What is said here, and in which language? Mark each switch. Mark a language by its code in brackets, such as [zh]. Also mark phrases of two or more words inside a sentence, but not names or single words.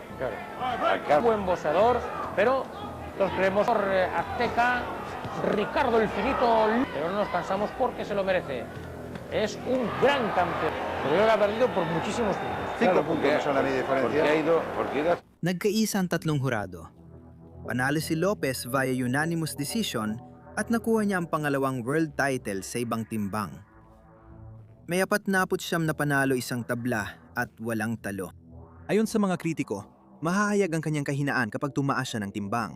[es] Un buen boxeador, pero los creemos por azteca, Ricardo el Finito, pero no nos cansamos porque se lo merece. Es un gran campeón, pero yo lo ha perdido por muchísimos puntos. 5 puntos no son la media diferencia. [tl] Nagkaisa ang 3 hurado. Panalo si Lopez via [en] unanimous decision [tl] at nakuha niya ang pangalawang [en] world title [tl] sa ibang timbang. May 49 na panalo, 1 tabla at 8 talo. Ayon sa mga kritiko, mahahayag ang kanyang kahinaan kapag tumaas siya ng timbang.